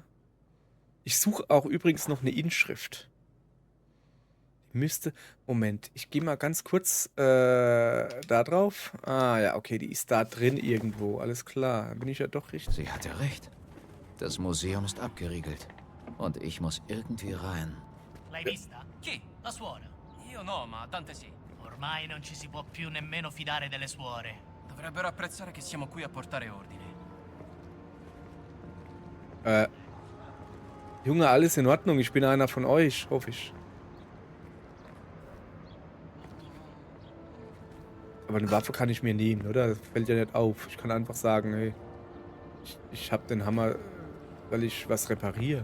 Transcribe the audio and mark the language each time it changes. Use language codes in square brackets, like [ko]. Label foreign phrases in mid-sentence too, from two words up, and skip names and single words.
[de] Ich suche auch übrigens noch eine Inschrift. Müsste... Moment, ich gehe mal ganz kurz da drauf. Ah ja, okay, die ist da drin irgendwo. Alles klar, bin ich ja doch richtig. Sie hatte recht. Das Museum ist abgeriegelt. Und ich muss irgendwie rein. [it] L'hai vista? Chi? La suora? Io no, ma Dante sì. Ormai non ci si può più nemmeno fidare delle suore. Dovrebbero apprezzare che siamo qui a portare ordine. [de] Junge, alles in Ordnung. Ich bin einer von euch, hoffe ich. Aber eine Waffe kann ich mir nehmen, oder? Das fällt ja nicht auf. Ich kann einfach sagen, hey, ich habe den Hammer, weil ich was repariere.